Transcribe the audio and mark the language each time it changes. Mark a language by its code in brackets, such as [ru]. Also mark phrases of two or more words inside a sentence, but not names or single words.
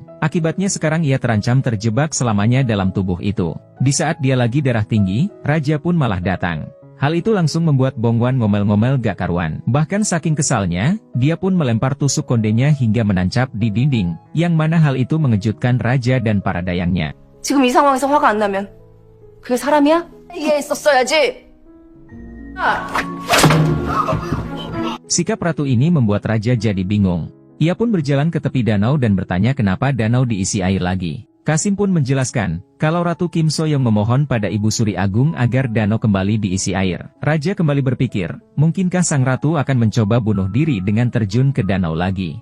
[id] Akibatnya sekarang ia terancam terjebak selamanya dalam tubuh itu. Di saat dia lagi darah tinggi, raja pun malah datang. Hal itu langsung membuat Bongwan ngomel-ngomel gak karuan. Bahkan saking kesalnya, dia pun melempar tusuk kondenya hingga menancap di dinding, yang mana hal itu mengejutkan raja dan para dayangnya. [ko] 지금 이 상황에서 화가 안 나면 그게 사람이야? 이해했었어야지. [id] Sikap ratu ini membuat raja jadi bingung. Ia pun berjalan ke tepi danau dan bertanya kenapa danau diisi air lagi. Kasim pun menjelaskan, kalau Ratu Kim Soyong memohon pada Ibu Suri Agung agar danau kembali diisi air. Raja kembali berpikir, mungkinkah sang ratu akan mencoba bunuh diri dengan terjun ke danau lagi.